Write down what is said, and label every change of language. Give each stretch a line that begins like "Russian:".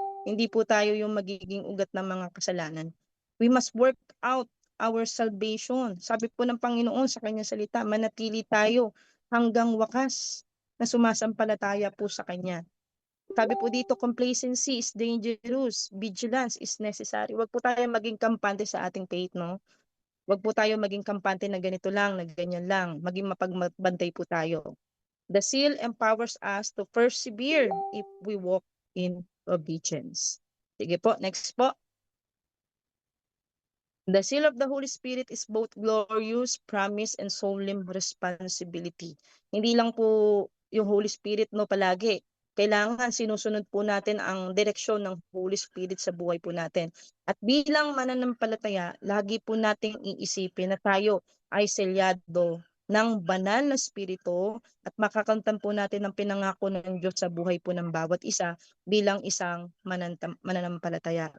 Filipino: Hindi po tayo yung magiging ugat ng mga kasalanan.
English: We must work out our salvation.
Filipino: Sabi po ng Panginoon sa kanyang salita, manatili tayo hanggang wakas na sumasampalataya po sa Kanya. Sabi po dito,
English: complacency is dangerous, vigilance is necessary.
Filipino: Wag po tayong maging kampante sa ating faith, no? Wag po tayong maging kampante na ganito lang, na ganyan lang. Maging mapagbantay po tayo.
English: The seal empowers us to persevere if we walk in obedience.
Filipino: Sige po, next po.
English: The seal of the Holy Spirit is both glorious promise and solemn responsibility.
Filipino: Hindi lang po yung Holy Spirit, no, palagi. Kailangan sinusunod po natin ang direksyon ng Holy Spirit sa buhay po natin. At bilang mananampalataya, lagi po nating iisipin na tayo ay selyado ng banal na spirito at makakamtan po natin ang pinangako ng Diyos sa buhay po ng bawat isa bilang isang mananampalataya.